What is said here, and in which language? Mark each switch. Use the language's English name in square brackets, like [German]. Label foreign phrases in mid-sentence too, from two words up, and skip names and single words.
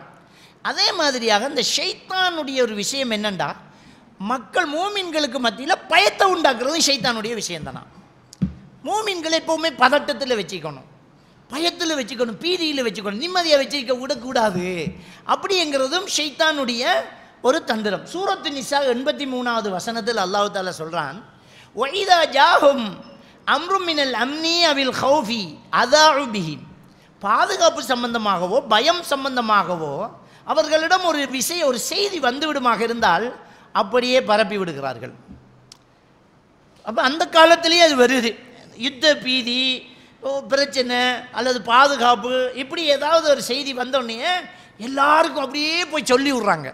[Tamil] அதே மாதிரியாக இந்த ஷைத்தானுடைய ஒரு விஷயம் என்னண்டா, மக்கள் மூமின்களுக்கு மத்தியில் பயத்தை உண்டாக்குறது ஷைத்தானுடைய விஷயம் தானா. மூமின்களை எப்போவுமே பதட்டத்தில் வச்சுக்கணும், பயத்தில் வச்சுக்கணும், பீதியில் வச்சுக்கணும், நிம்மதியாக வச்சுக்க விடக்கூடாது அப்படிங்கிறதும் ஷைத்தானுடைய ஒரு தந்திரம். சூரத்து நிசா 83வது வசனத்தில் [Arabic] الله تعالى [Tamil] சொல்கிறான், [Arabic] وَإِذَا جَاءَهُمْ أَمْرٌ مِّنَ الْأَمْنِ أَوِ الْخَوْفِ أَذَاعُوا بِهِ [Tamil] பாதுகாப்பு சம்பந்தமாகவோ பயம் சம்பந்தமாகவோ அவர்களிடம் ஒரு செய்தி வந்துவிடுமாக இருந்தால் அப்படியே பரப்பி விடுகிறார்கள். அப்போ அந்த காலத்திலேயே அது வருது. யுத்த பீதி, பிரச்சனை அல்லது பாதுகாப்பு, இப்படி ஏதாவது ஒரு செய்தி வந்தோடனே எல்லாருக்கும் அப்படியே போய் சொல்லி விட்றாங்க.